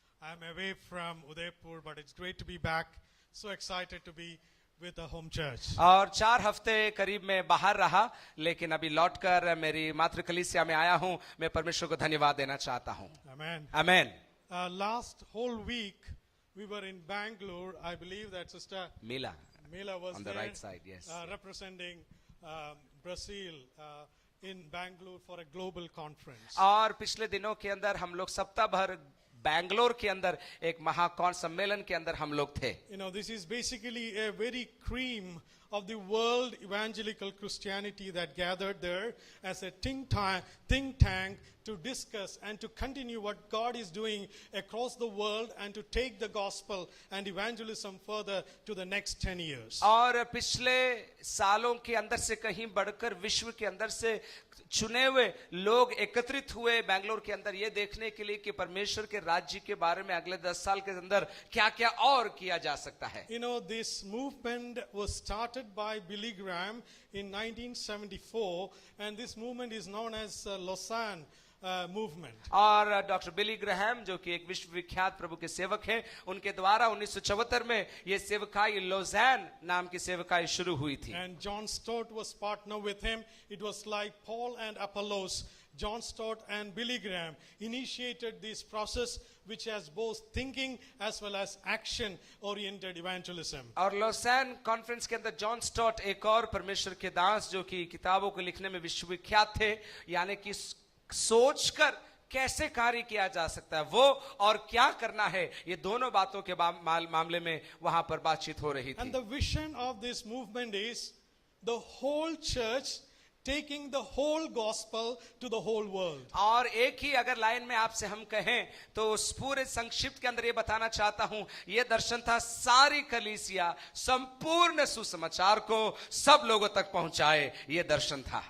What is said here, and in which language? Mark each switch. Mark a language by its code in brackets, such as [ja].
[en] I'm away from Udaipur, but it's great to be back. So excited to be with the home church. [hi] और 4 हफ्ते करीब मैं बाहर रहा, लेकिन अभी लौटकर मेरी मातृ कलीसिया में आया हूं। मैं परमेश्वर को धन्यवाद देना चाहता हूं। [en] Amen. [hi] Amen. [en] Last whole week we were in Bangalore. I believe that Sister Mila was on the there, right side, yes. representing Brazil in Bangalore for a global conference. [hi] और पिछले दिनों के अंदर हम लोग सप्ताह भर बैंगलोर के अंदर एक महाकौन सम्मेलन के अंदर हम लोग थे। [en] You know, this is basically a very cream of the world evangelical Christianity that gathered there as a think tank to discuss and to continue what God is doing across the world and to take the gospel and evangelism further to the next 10 years. [hi] और पिछले सालों के अंदर से कहीं बढ़कर विश्व के अंदर से चुने हुए लोग एकत्रित हुए बैंगलोर के अंदर ये देखने के लिए कि परमेश्वर के राज्य के बारे में अगले 10 साल के अंदर क्या क्या और किया जा सकता है। [en] You know, this movement was started by Billy Graham in 1974, and this movement is known as Lausanne movement. [hi] और डॉक्टर बिली ग्रैहम जो कि एक विश्वविख्यात प्रभु के सेवक हैं, उनके द्वारा 1974 में ये सेवकाई लोज़ैन नाम की सेवकाई शुरू हुई थी। [en] And John Stott was partner with him. It was like Paul and Apollos. John Stott and Billy Graham initiated this process which has both thinking as well as action oriented evangelism. [hi] और लोज़ैन conference के अंदर John स्टॉट एक और परमेश्वर के दास जो कि किताबों को लिखने में विश्वविख्यात थे, यानी कि सोचकर कैसे कार्य किया जा सकता है वो और क्या करना है, ये दोनों बातों के मामले में वहां पर बातचीत हो रही थी। [en] And the vision of this movement is the whole church taking the whole gospel to the whole world. [hi] और एक ही अगर लाइन में आपसे हम कहें तो उस पूरे संक्षिप्त के अंदर ये बताना चाहता हूं, ये दर्शन था सारी कलीसिया संपूर्ण सुसमाचार को सब लोगों तक पहुंचाए, ये दर्शन था।